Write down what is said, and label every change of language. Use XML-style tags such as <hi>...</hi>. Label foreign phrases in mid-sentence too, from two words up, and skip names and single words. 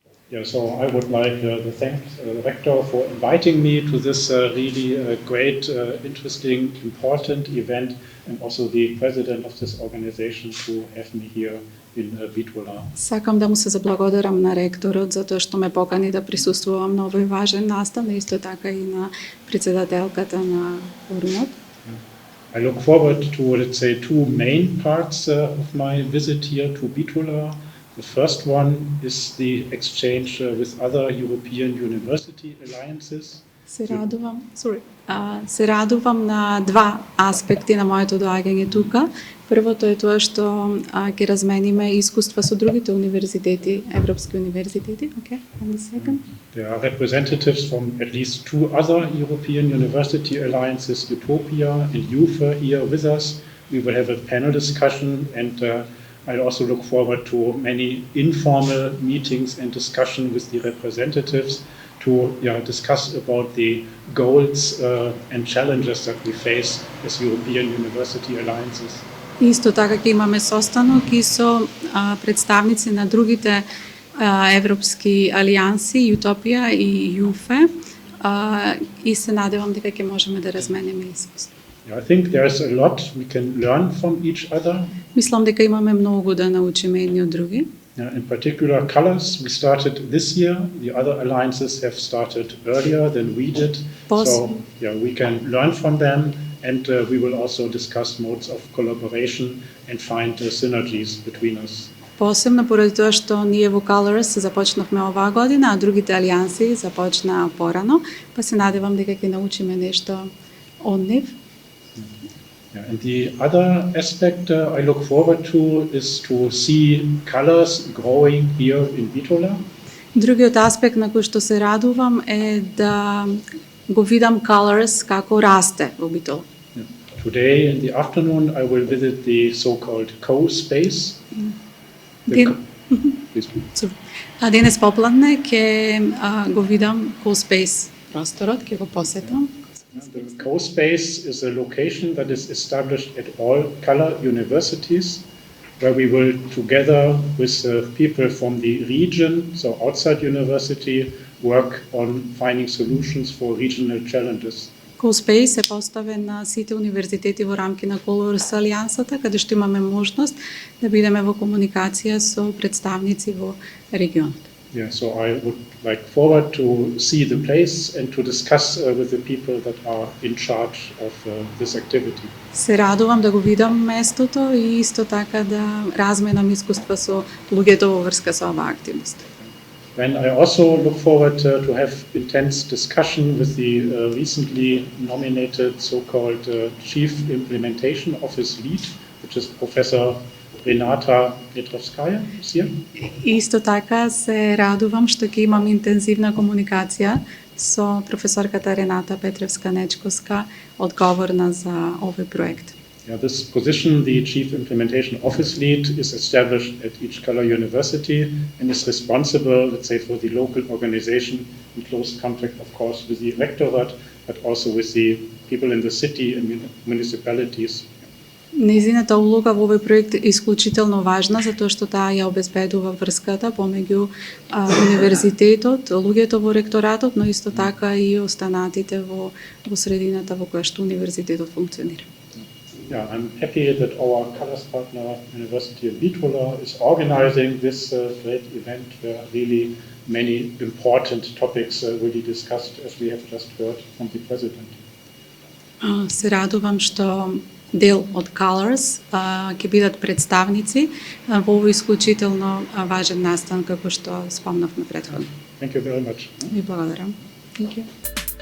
<en>Yeah, so I would like to thank the rector for inviting me to this really great, interesting, important event, and also the president of this organization to have me here in Bitola.</en> <mk>Сакам да му се заблагодарам на ректорот за тоа што ме покани да присуствувам на овој важен настан, и исто така и на председателката на форумот.</mk> <en>I look forward to, let's say, two main parts of my visit here to Bitola. The first one is the exchange with other European university alliances.</en> <mk>Се радувам на два аспекти на моето доаѓање тука. Првото е тоа што ќе размениме искуства со другите универзитети, европски универзитети.</mk> <en>Okay, one second. There are representatives from at least two other European university alliances, Utopia and UFE, here with us. We will have a panel discussion, and I also look forward to many informal meetings and discussion with the representatives to discuss about the goals and challenges that we face as European university alliances.</en> <mk>Исто така ќе имаме состанок и со представници на другите европски алијанси, Утопија и ЮФЕ, и се надевам дека ќе можеме да размениме искуство.</mk> <en>I think there's a lot we can learn from each other.</en> <mk>Мислам дека имаме многу да научиме едни од други.</mk> <en>In particular, colors. We started this year. The other alliances have started earlier than we did. So, we can learn from them, and we will also discuss modes of collaboration and find synergies between us.</en> <mk>Посебно поради тоа што ние во Colors започнавме оваа година, а другите алијанси започнаа порано, па се надевам дека ќе научиме нешто од нив.</mk> <en>And the other aspect I look forward to is to see colors growing here in Bitola.</en> <mk>Другиот аспект на кој што се радувам е да го видам Colors како расте во Битола.</mk> <en>Today in the afternoon I will visit the so-called co-space.</en> <mk>Денес попладне ќе го видам co-space просторот, ќе го посетам.</mk> <en>The co-space is a location that is established at all color universities, where we will, together with people from the region, so outside university, work on finding solutions for regional challenges.</en> <mk>Co-space е поставен на сите универзитети во рамки на Colors алијансата, каде што имаме можност да бидеме во комуникација со представници во регионот.</mk> <en>Yeah, so I would like forward to see the place and to discuss with the people that are in charge of this activity.</en> <mk>Се радувам да го видам местото и исто така да разменам искуства со луѓето во врска со оваа активност.</mk> <en>And I also look forward to have intense discussion with the recently nominated so-called Chief Implementation Office Lead, which is Professor Renata Petrovskaya.</en> <mk>Исто така се радувам што ќе имам интензивна комуникација со професорката Рената Петревска-Нечковска, одговорна за овој проект.</mk> <en>This position, the Chief Implementation Office Lead, is established at each color university and is responsible, let's say, for the local organization in close contact, of course, with the rectorate, but also with the people in the city and municipalities.</en> <mk>Незината улога во овој проект е исклучително важна, затоа што таа ја обезбедува врската помеѓу универзитетот, луѓето во ректоратот, но исто така и останатите во средината во која што универзитетот функционира.</mk> <en>Yeah, I'm happy that our Colors partner, University of Bitola, is organizing this great event where really many important topics will be discussed, as we have just heard from the president.</en> <mk>Се радувам што дел од Colors ќе бидат представници во овој исклучително важен настан, како што спомнавме претходно.</mk> <en>Thank you very much.</en> <mk>Ви благодарам.</mk> <en>Thank you.</en>